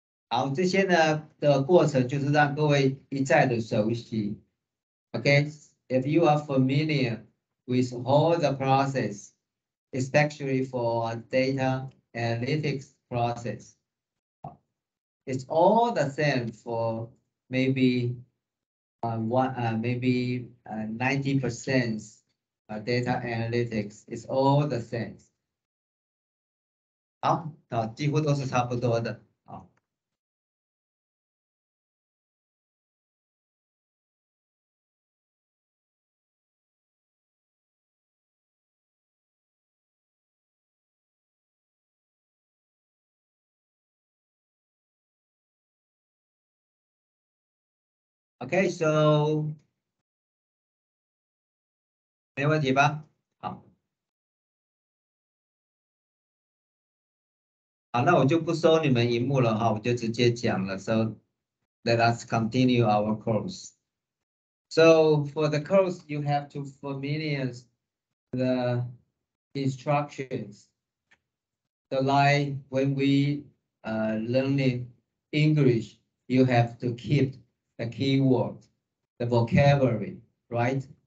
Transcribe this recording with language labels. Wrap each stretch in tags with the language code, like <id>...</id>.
<zh>好，这些呢的过程就是让各位一再的熟悉。</zh> <en>Okay, if you are familiar with all the process, especially for data analytics process, it's all the same for maybe 90% data analytics. It's all the same.</en> <zh>好，几乎都是差不多的。好。 Okay, so 没问题吧？好，好，那我就不收你们荧幕了哈，我就直接讲了。</zh> <en>So let us continue our course. So for the course, you have to familiar the instructions. So like when we learning English, you have to keep the keyword, the vocabulary, right?</en>